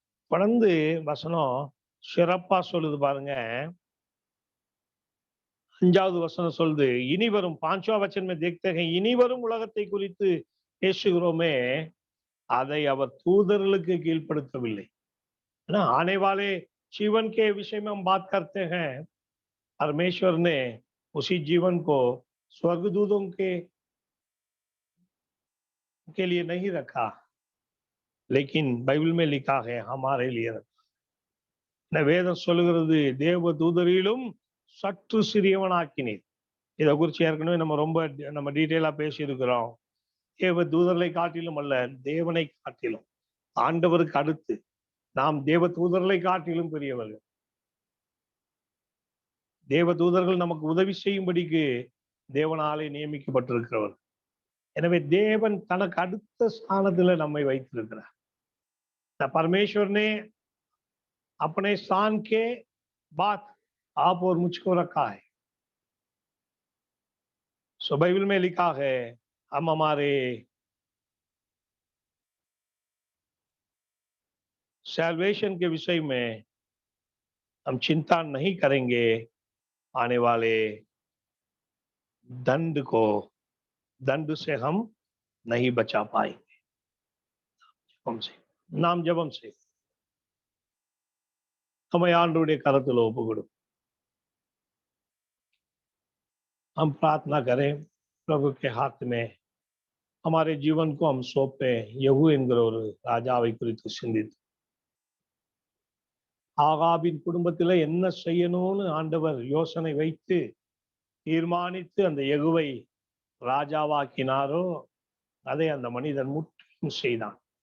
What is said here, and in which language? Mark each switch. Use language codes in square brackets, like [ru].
[ta] தொடர்ந்து வசனம் சிறப்பா சொல்லுது பாருங்க. 5வது வசனம் சொல்லுது, இனி வரும் [hi] 5वां वचन में देखते हैं, [ta] இனி வரும் உலகத்தை குறித்து பேசுகிறோமே, அதை அவர் தூதர்களுக்கு கீழ்ப்படுத்தவில்லை. [hi] आने वाले जीवन के विषय में हम बात करते हैं, परमेश्वर ने उसी जीवन को स्वर्गदूतों के लिए नहीं रखा, लेकिन बाइबल में लिखा है हमारे लिए रखा. [ta] வேதம் சொல்லுகிறது, தேவ தூதரிலும் சற்று சிறியவனாக்கினீர். இதை குறித்து ஏற்கனவே நம்ம டீட்டெயிலா பேசியிருக்கிறோம். தேவ தூதர்களை காட்டிலும் அல்ல, தேவனை காட்டிலும், ஆண்டவருக்கு அடுத்து நாம் தேவ தூதர்களை காட்டிலும் பெரியவர்கள். தேவ தூதர்கள் நமக்கு உதவி செய்யும்படிக்கு தேவனாலே நியமிக்கப்பட்டிருக்கிறவர். எனவே தேவன் தனக்கு அடுத்த ஸ்தானத்துல நம்மை வைத்திருக்கிறார். [hi] परमेश्वर ने अपने स्थान के बाद आप और मुझको रखा है. सो बाइबल में लिखा है, हम हमारे सैल्वेशन के विषय में हम चिंता नहीं करेंगे, आने वाले दंड से हम नहीं बचा पाएंगे. नाम जपम से हमें [ta] ஆண்டவருடைய கரத்தில் ஒப்பு கொடு. [hi] हम प्रार्थना करें, प्रभु के हाथ में हमारे जीवन को हम सौंपे. [ta] यहू என்கிற ஒரு ராஜாவை குறித்து சிந்தித்து, ஆகாபின் குடும்பத்தில் என்ன செய்யணும்னு ஆண்டவர் யோசனை வைத்து தீர்மானித்து அந்த யெகூவை ராஜாவாக்கினாரோ அதை அந்த மனிதன் முற்றிலும் செய்தான்.